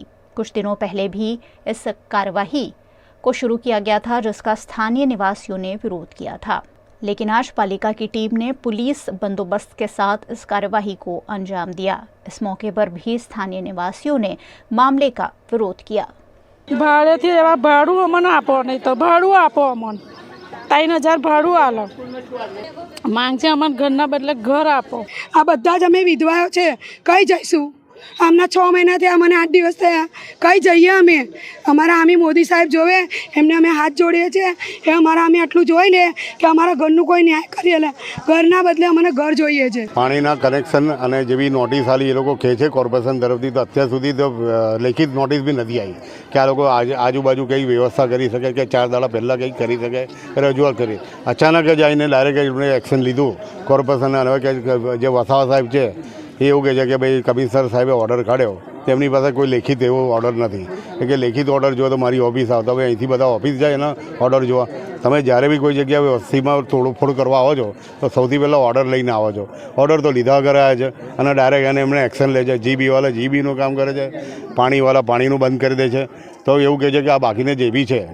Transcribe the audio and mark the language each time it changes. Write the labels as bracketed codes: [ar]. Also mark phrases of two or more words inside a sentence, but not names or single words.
[hi] कुछ दिनों पहले भी इस कार्रवाई को शुरू किया गया था, जिसका स्थानीय निवासियों ने विरोध किया था, लेकिन आज पालिका की टीम ने पुलिस बंदोबस्त के साथ इस कार्यवाही को अंजाम दिया। इस मौके पर भी स्थानीय निवासियों ने मामले का विरोध किया। [gu] ભાડે થી ભાડું અમને આપો નહીં તો ભાડું આપો અમને 3000 ભાડું આલો માંગ છે અમને ઘરના બદલે ઘર આપો। આ બધા જ અમે વિધવાઓ છે કઈ જઈશું આમના 6 મહિના થયા મને 8 દિવસ થયા કઈ જઈએ અમે અમારા આમી મોદી સાહેબ જોવે એમને અમે હાથ જોડીએ છે એ અમારા આમી આટલું જોઈ લે કે અમારા ઘરનું કોઈ ન્યાય કરી લે ઘરના બદલે અમને ઘર જોઈએ છે। પાણીના કનેક્શન અને જેવી નોટિસ આલી એ લોકો કહે છે કોર્પોરેશન તરફથી તો અત્યાર સુધી તો લેખિત નોટિસ બી નથી આઈ કે આ લોકો આજુબાજુ કઈ વ્યવસ્થા કરી શકે કે 4 દાડા પહેલા કઈ કરી શકે રજૂઆત કરી અચાનક જ આઈને [en] direct action [gu] લીધું કોર્પોરેશન હવે જે વસાવા સાહેબ છે એવું કહે છે કે ભાઈ કમિશનર સાહેબે ઓર્ડર કાઢ્યો તેમની પાસે કોઈ લેખિત એવો ઓર્ડર નથી કે લેખિત ઓર્ડર જો તો મારી ઓફિસ આવતા હવે અહીંથી બધા ઓફિસ જાય ને ઓર્ડર જોવા તમે જ્યારે બી કોઈ જગ્યાએ વસ્તીમાં તોડફોડ કરવા આવો છો તો સૌથી પહેલાં ઓર્ડર લઈને આવો છો ઓર્ડર તો લીધા વગર આવ્યા છે અને ડાયરેક્ટ એને એમણે એક્શન લે છે જીબીવાળા જીબીનું કામ કરે છે પાણીવાળા પાણીનું બંધ કરી દે છે તો એવું કહે છે કે આ બાકીને જે બી છે